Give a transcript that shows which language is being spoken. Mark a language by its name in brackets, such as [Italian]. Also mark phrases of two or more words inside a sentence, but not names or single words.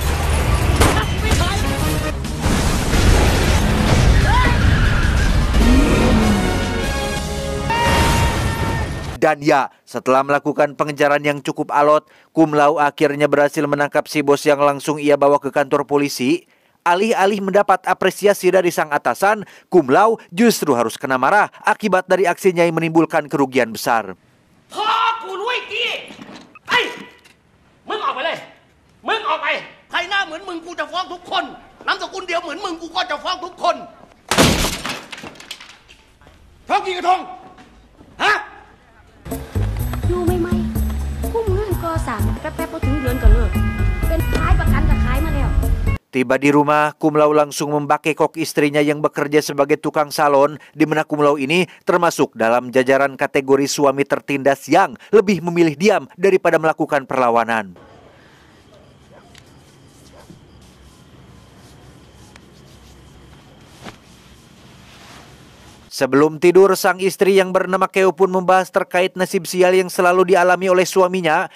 [Indonesian] Dan ya, setelah melakukan pengejaran yang cukup alot, Kum Lau akhirnya berhasil menangkap si bos yang langsung ia bawa ke kantor polisi. Alih-alih mendapat apresiasi dari sang atasan, Kum Lau justru harus kena marah akibat dari aksinya yang menimbulkan kerugian besar. [Thai] พ่อกูรู้ไอ้กี้ไอ้มึงออกไปเลยมึงออกไปใครหน้าเหมือนมึงกูจะฟ้องทุกคนนามสกุลเดียวเหมือนมึงกูก็จะฟ้องทุกคนฟ้องกี่กระทงฮะ อยู่ใหม่ๆกุ้งเงินก่อสร้างแป๊บๆพอถึงเดือนก็เลิกเป็นขายประกันก็ขายมาแล้ว [Indonesian] Tiba di rumah, Kum Lau langsung membakekok istrinya yang bekerja sebagai tukang salon, di mana Kum Lau ini termasuk dalam jajaran kategori suami tertindas yang lebih memilih diam daripada melakukan perlawanan. Sebelum tidur, sang istri yang bernama Keo pun membahas terkait nasib sial yang selalu dialami oleh suaminya.